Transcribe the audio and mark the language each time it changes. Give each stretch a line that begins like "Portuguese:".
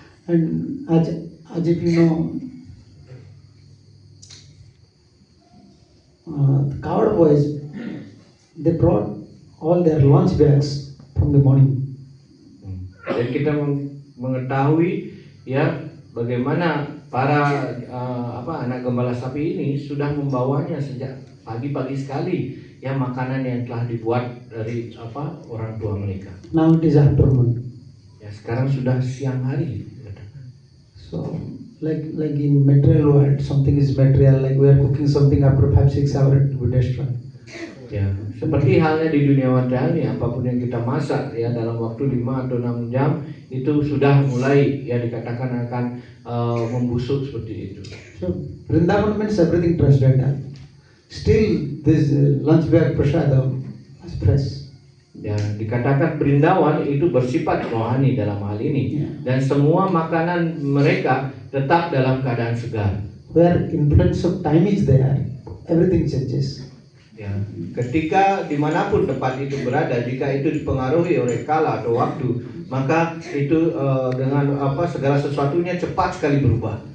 English: And as if you know, the cowherd boys, they brought all their lunch bags from the morning.
Indonesian: Dan kita mengetahui ya bagaimana para anak gembala sapi ini sudah membawanya sejak pagi-pagi sekali ya makanan yang telah dibuat dari orang tua mereka.
English: Now it is afternoon.
Indonesian: Ya sekarang sudah siang hari.
English: So like in material world, something is material. Like we are cooking something after 5-6 hours, it will destroy.
Indonesian: Ya, seperti halnya di dunia material ini, apapun yang kita masak ya dalam waktu 5 atau 6 jam itu sudah mulai ya dikatakan akan membusuk seperti itu.
English: So Vrindavan means everything transcendental. Still this lunch bag prasadam is fresh.
Indonesian: Ya, dikatakan Brindawan itu bersifat rohani dalam hal ini dan semua makanan mereka tetap dalam keadaan segar.
English: Where influence of time is there, everything changes.
Indonesian: Ya, ketika dimanapun tempat itu berada, jika itu dipengaruhi oleh kala atau waktu, maka itu dengan segala sesuatunya cepat sekali berubah.